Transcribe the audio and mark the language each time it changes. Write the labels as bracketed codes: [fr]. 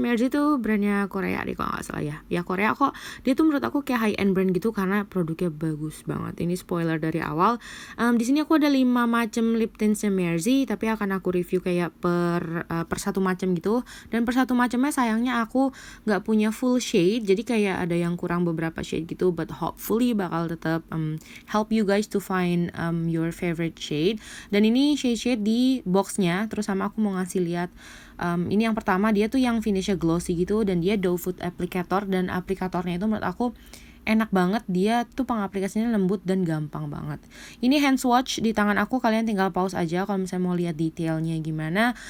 [id] Mersey tuh brandnya Korea deh kalau nggak salah ya. Ya Korea kok. Dia tuh menurut aku kayak [en] high end brand [id] gitu karena produknya bagus banget. Ini spoiler dari awal. Di sini aku ada 5 macam lip tintsnya Mersey, tapi akan aku review kayak per satu macam gitu. Dan per satu macamnya sayangnya aku nggak punya full shade, jadi kayak ada yang kurang beberapa shade gitu. [en] But hopefully [id] bakal tetap [en] help you guys to find your favorite shade. [id] Dan ini shade-shade di boxnya, terus sama aku mau ngasih lihat ini yang pertama, dia tuh yang finishnya glossy gitu, dan dia doe foot applicator, dan aplikatornya itu menurut aku enak banget. Dia tuh pengaplikasinya lembut dan gampang banget. Ini hand swatch di tangan aku, kalian tinggal pause aja kalau misalnya mau lihat detailnya gimana.